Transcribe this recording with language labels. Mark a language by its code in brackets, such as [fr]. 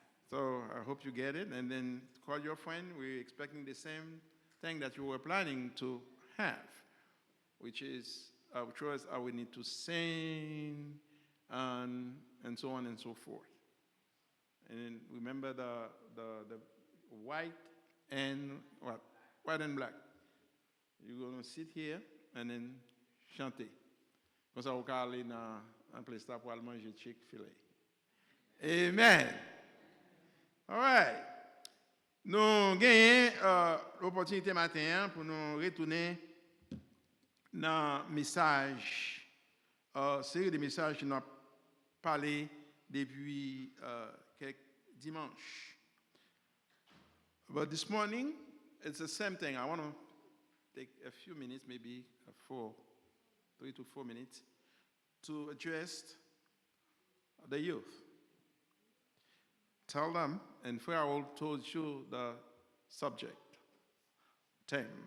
[en] So I hope you get it. And then call your friend. We're expecting the same thing that you were planning to have, which was we need to sing and so on and so forth. And then remember the white and what? White and black. You're going to sit here and then chanter. [fr] Comme ça, vous pouvez aller dans un place pour aller manger Chick-fil-A. Amen. [en] All right. [fr] Nous avons l'opportunité matin pour nous retourner dans le message, série de messages que nous avons parlé depuis quelques dimanches. [en] But this morning, it's the same thing. I want to take a few minutes, maybe 3 to 4 minutes, to address the youth. Tell them, and Pharaoh told you the subject, theme.